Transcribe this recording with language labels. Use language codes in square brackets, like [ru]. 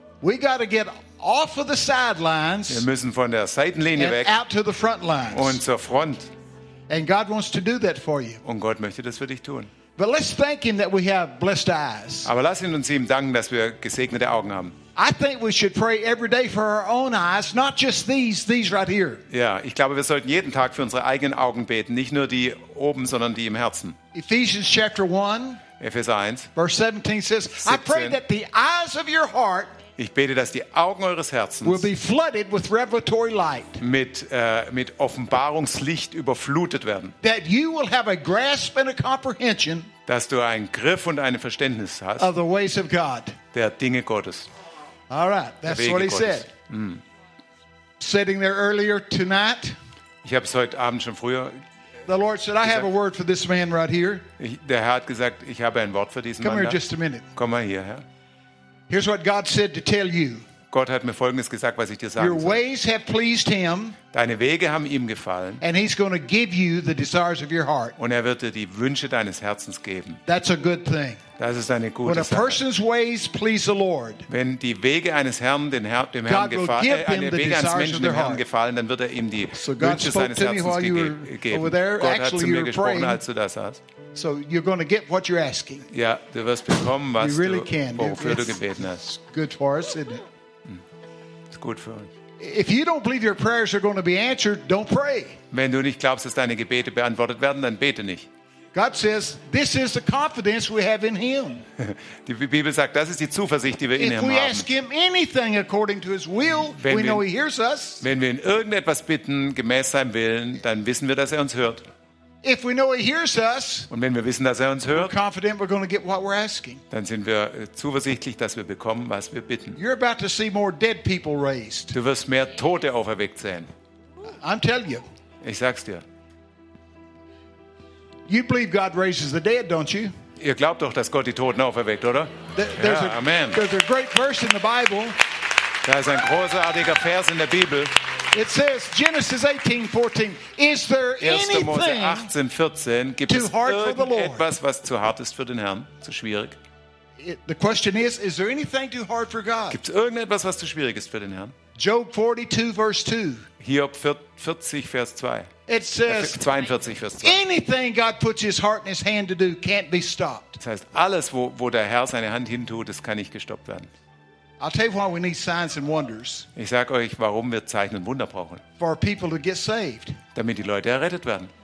[en] We got to get off of the sidelines. [de] Wir müssen von der Seitenlinie [en] and [de] weg. [en] Out to the front lines. [de] Und zur Front. [en] And God wants to do that for you. [de] Und Gott möchte das für dich tun. [en] But let's thank Him that we have blessed eyes. [de] Aber lass ihn uns ihm danken, dass wir gesegnete Augen haben. [en] I think we should pray every day for our own eyes, not just these right here. [de] Ja, ich glaube, wir sollten jeden Tag für unsere eigenen Augen beten, nicht nur die oben, sondern die im Herzen. [en] Ephesians chapter 1. [de] Epheser 1. [en] Verse 17 says, 17. I pray that the eyes of your heart. [de] Ich bete, dass die Augen eures Herzens [en] will be flooded with revelatory light. [de] Mit Offenbarungslicht überflutet werden. [en] That you will have a grasp and a comprehension. [de] Dass du einen Griff und ein Verständnis hast. [en] Of the ways of God. [de] Der Dinge Gottes. [en] All right, that's what he said. Sitting there earlier tonight. [de] Ich habe es heute Abend schon früher. [en] The Lord said, "I have a word for this man right here." [de] Der Herr hat gesagt, ich habe ein Wort für diesen [en] Come [de] Mann. [en] Come here just a minute. [de] Komm mal hier, Herr. [en] Here's what God said to tell you. [de] Gott hat mir Folgendes gesagt, was ich dir sagen soll. [en] Your ways have pleased Him. [de] Deine Wege haben ihm gefallen. [en] And He's going to give you the desires of your heart. [de] Und wird dir die Wünsche deines Herzens geben. [en] That's a good thing. [de] Das ist eine gute Sache. [en] When a person's ways please the Lord. [de] Wenn die Wege eines Herrn dem Herrn gefallen, eine Wege eines Menschen dem Herrn gefallen, dann wird ihm die Wünsche seines Herzens geben. Gott hat zu mir gesprochen, als du das hast. [en] So you're going to get what you're asking. [de] Ja, du wirst bekommen, was [en] you really can. [de] Wofür du gebeten hast. [en] Good for us, isn't it? It's good for us. If you don't believe your prayers are going to be answered, don't pray. [de] Wenn du nicht glaubst, dass deine Gebete beantwortet werden, dann bete nicht. [en] God says, "This is the confidence we have in Him." [de] Die Bibel sagt, das ist die Zuversicht, die wir in ihm haben. [en] If we ask Him anything according to His will, we know He hears us. [de] Wenn wir ihn irgendetwas bitten gemäß seinem Willen, dann wissen wir, dass er uns hört. [en] If we know He hears us, [de] und wenn wir wissen, dass er uns hört, [en] we're confident we're going to get what we're asking. [de] Dann sind wir zuversichtlich, dass wir bekommen, was wir bitten. [en] You're about to see more dead people raised. [de] Du wirst mehr Tote auferweckt sehen. [en] I'm telling you. [de] Ich sag's dir. [en] You believe God raises the dead, don't you? [de] Ihr glaubt doch, dass Gott die Toten auferweckt, oder? [en] Amen. There's a great verse in the Bible. [de] Da ist ein großartiger Vers in der Bibel. [en] It says Genesis 18:14. Is there anything [de] 18, 14, gibt [en] too hard for the Lord? [de] Etwas, was zu hart ist für den Herrn, zu schwierig? [en] the question is there anything too hard for God? [de] Gibt's irgendetwas, was zu schwierig ist für den Herrn? [en] Job 42 verse 2. [de] Hiob 40 Vers 2. [en] It says [de] 42 Vers 2. [en] Anything God puts his heart and his hand to do can't be stopped. [de] Das heißt, alles wo der Herr seine Hand hintut, das kann nicht gestoppt werden. [en] I'll tell you why we need signs and wonders. [de] Ich sag euch, warum wir Zeichen und Wunder brauchen. [en] For people to get saved. [de] Damit die Leute errettet werden.